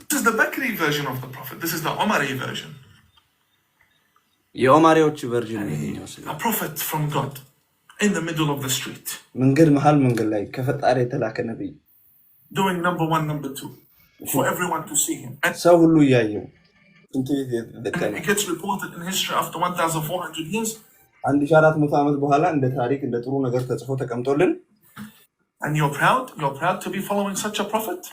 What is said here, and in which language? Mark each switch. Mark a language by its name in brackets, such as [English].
[English] This is the Bakri version of the prophet. This is the Omari version. [Amharic] የኦማሪዎች ቨርዥን ነው። [English] A prophet from God in the middle of the street. [Amharic] መንገድ መሃል መንገድ ላይ ከፈጣሪ የተላከ ነብይ [English] doing number 1, number 2 for everyone to see him. [Amharic] ሰው ሁሉ ያየው [English] And it gets reported in history after 1400 years. [Amharic] 1400 ዓመት በኋላ እንደ ታሪክ እንደ ጥሩ ነገር ተጽፎ ተቀምጦልን [English] and you're proud to be following such a prophet?